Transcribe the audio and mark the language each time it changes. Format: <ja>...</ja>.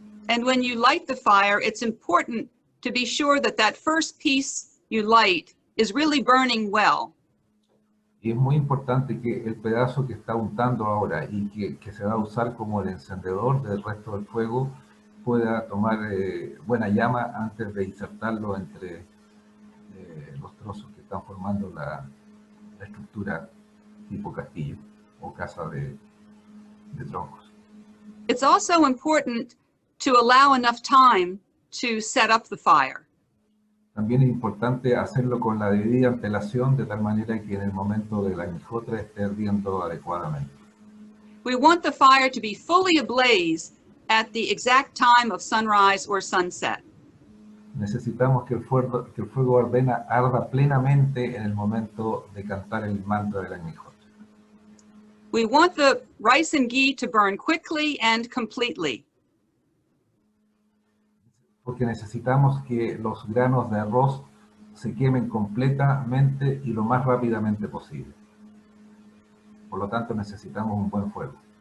<en>And when you light the fire, it's important to be sure that that first piece you light is really burning well.</en> <es>Y es muy importante que el pedazo que está untando ahora y que se va a usar como el encendedor del resto del fuego pueda tomar buena llama antes de insertarlo entre los trozos que están formando la estructura tipo castillo o casa de troncos.</es> <en>It's also important to allow enough time to set up the fire.</en> <es>También es importante hacerlo con la debida antelación de tal manera que en el momento de la agnihotra esté ardiendo adecuadamente.</es> <en>We want the fire to be fully ablaze at the exact time of sunrise or sunset.</en> <es>Necesitamos que el fuego arda plenamente en el momento de cantar el mantra de la agnihotra.</es> <en>We want the rice and ghee to burn quickly and completely.</en> <es>Porque necesitamos que los granos de arroz se quemen completamente y lo más rápidamente posible. Por lo tanto, necesitamos un buen fuego.</es>